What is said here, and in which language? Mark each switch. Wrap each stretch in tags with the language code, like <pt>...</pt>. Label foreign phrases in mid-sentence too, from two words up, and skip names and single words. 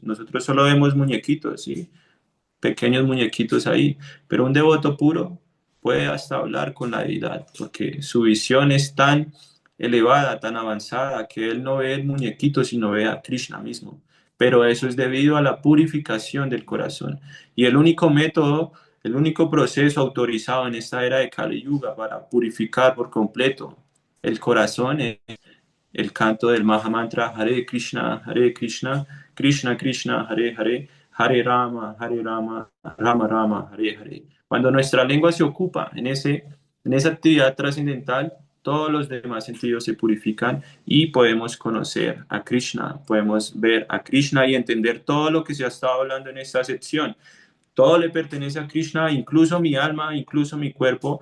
<es>Nosotros solo vemos muñequitos, ¿sí? Pequeños muñequitos ahí, pero un devoto puro puede hasta hablar con la deidad, porque su visión es tan elevada, tan avanzada, que él no ve el muñequito, sino ve a Krishna mismo. Pero eso es debido a la purificación del corazón. Y el único método, el único proceso autorizado en esta era de Kali Yuga para purificar por completo el corazón es el canto del Mahamantra Hare Krishna, Krishna Krishna, Hare Hare, Hare Rama, Rama Rama, Hare Hare. Cuando nuestra lengua se ocupa en esa actividad trascendental, todos los demás sentidos se purifican y podemos conocer a Krishna, podemos ver a Krishna y entender todo lo que se ha estado hablando en esta sección. Todo le pertenece a Krishna, incluso mi alma, incluso mi cuerpo.</es>